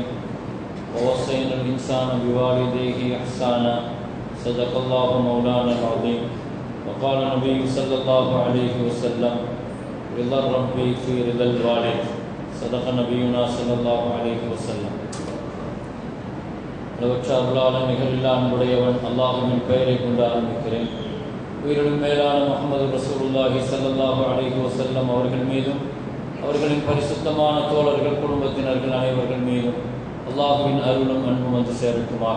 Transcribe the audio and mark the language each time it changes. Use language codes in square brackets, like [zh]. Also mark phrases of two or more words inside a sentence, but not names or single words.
[ar] ووصينا الإنسان بوالديه إحسانا. صدق الله مولانا العظيم. وقال النبي صلى الله عليه وسلم: رضا الرب في رضا الوالد. صدق نبينا صلى الله عليه وسلم. [ta] அளவற்ற அருளாளன் நிகரில்லா அன்புடையவன் அல்லாஹ்வின் பெயரை கொண்டு ஆரம்பிக்கிறேன். உயிரிலும் மேலான முஹம்மது ரசூலுல்லாஹி [ar] صلى الله عليه وسلم [ta] அவர்கள் மீதும் அவர்களின் பரிசுத்தமான தோழர்கள் குடும்பத்தினர்கள் அனைவர்கள் மீதும் அல்லாஹ்வின் அருளும் அன்பும் வந்து சேரட்டுமாக.